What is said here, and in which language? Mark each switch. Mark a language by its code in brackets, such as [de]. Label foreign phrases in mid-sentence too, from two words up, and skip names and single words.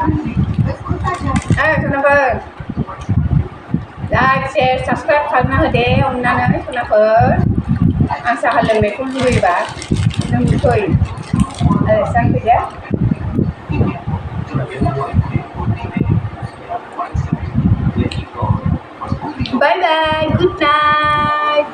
[brx] Sonaफोर [en] like, share, subscribe [brx] खालामना होदे अननानै सोनाफोर आं साहा लोंनायखौ लुबैबा नों फै आलासिजानो फैदो [en] bye bye good night